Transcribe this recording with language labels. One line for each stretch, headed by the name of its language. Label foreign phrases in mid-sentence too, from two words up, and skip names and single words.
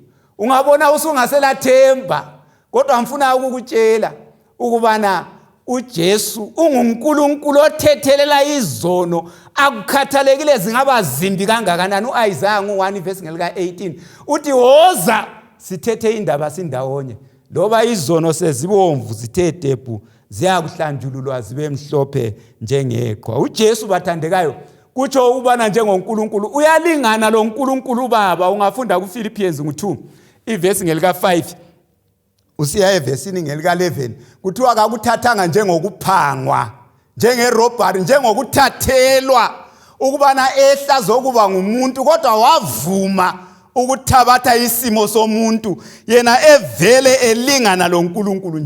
North Ndebele: Ungabona usungaselathemba, kodwa ngifuna ukukutshela ukubana uJesu ungunkulunkulu othethelela izono. Akukhathalekile zingaba zimbi kangakanani. uIsaiah 1:18 uthi woza sithethe indaba sindawonye, loba izono sezibomvu zithe debu ziyakuhlanjululwa zibe mhlophe njengeqhwa. uJesu bathandekayo kutsho ukubana njengonkulunkulu uyalingana lo nkulunkulu Baba. Ungafunda kuPhilippians 2 ivesi ngelika 5 usiya evesini ngelika 11 kuthiwa akakuthathanga njengokuphangwa, njengerobhari, njengokuthathelwa ukubana ehla zokuba ngumuntu, kodwa wavuma ukuthabatha isimo somuntu, yena evele elingana lo nkulunkulu.